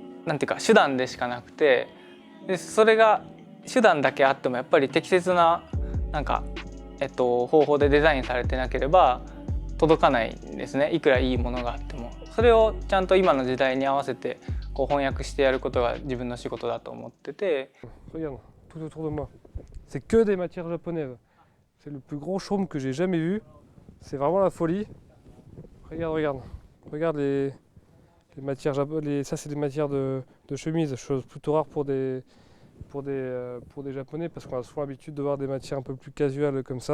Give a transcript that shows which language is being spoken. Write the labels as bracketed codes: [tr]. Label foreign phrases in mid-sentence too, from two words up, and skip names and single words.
[ja] なんていうか手段でしかなくて、でそれが手段だけあってもやっぱり適切ななんか、方法でデザインされてなければ届かないんですね。いくらいいものがあってもそれをちゃんと今の時代に合わせてこう翻訳してやることが自分の仕事だと思ってて。 [fr] Regarde, tout autour de moi. C'est que des matières japonaises. C'est le plus gros showroom que j'ai jamais vu. C'est vraiment la folie. Regarde, regarde. Regarde les matières japonaises. Ça, c'est des matières de chemise, chose plutôt rare pour des Japonais parce qu'on a souvent l'habitude de voir des matières un peu plus casuales comme ça.